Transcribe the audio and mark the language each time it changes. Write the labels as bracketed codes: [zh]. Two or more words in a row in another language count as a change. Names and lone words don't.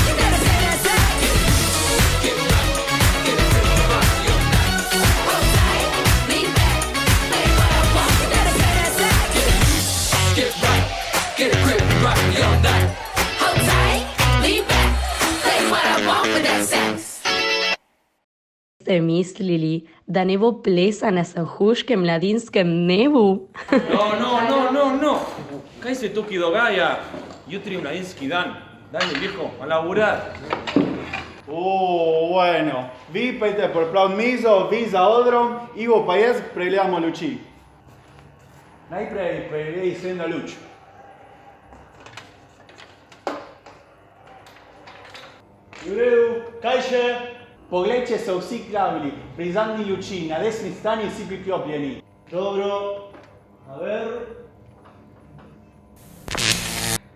[en] You better play that sax. Lean back, play what I want. You better play that sax. Get right, get a grip and rock me all night. Hold tight, lean back, play what I want with that sax. [sl] Ste mislili, da ne bo plesa na Sanhuškem mladinskem dnevu? No. Kaj se tukaj dogaja? Jutri je mladinski dan. Dajme, [es] viejo, a laburar. [sl] Bueno, vi pejte pripraviti mizo, vi za odrom, Ivo pa jaz pregledamo luči. Najprej preglej srednja luč. V redu, kaj še? Poglej, če so vsi kravili, pri zadnji luči, na desni strani vsi priklopljeni. Dobro, [es] a ver.